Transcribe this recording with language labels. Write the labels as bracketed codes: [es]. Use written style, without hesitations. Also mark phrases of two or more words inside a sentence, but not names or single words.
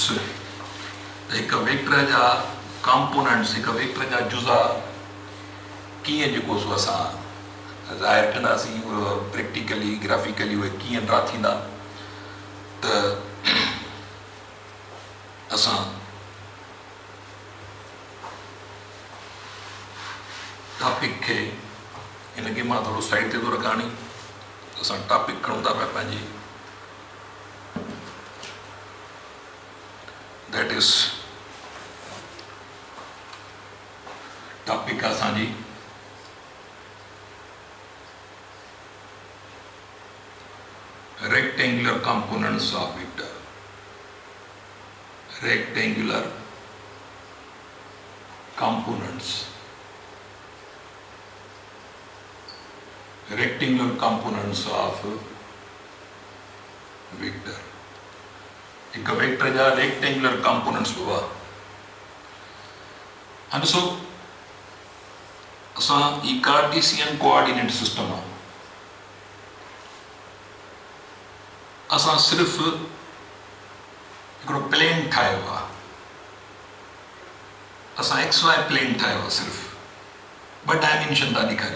[sd] त हिकु वेक्टर जा कंपोनेंट्स, हिकु वेक्टर जा जुज़ा कीअं जेको सो असां ज़ाहिर कंदासीं, [en] practically graphically [sd] उहे कीअं ड्रा थींदा। त असां टॉपिक खे हिनखे मां थोरो साइड ते थो रखां। असां टॉपिक खणूं था पिया पंहिंजी, [en] that is topic असांजी rectangular components of vector. rectangular components, rectangular components of vector। [sd] एक वेक्टर जा [en] rectangular components [sd] हुआ। हाँ ॾिसो, असां ई [en] Cartesian coordinate system [sd] आहे। असां सिर्फ़ हिकिड़ो प्लेन ठाहियो आहे, असां [en] XY plane [sd] ठाहियो आहे, सिर्फ़ ॿ डायमेंशन था ॾेखारियूं।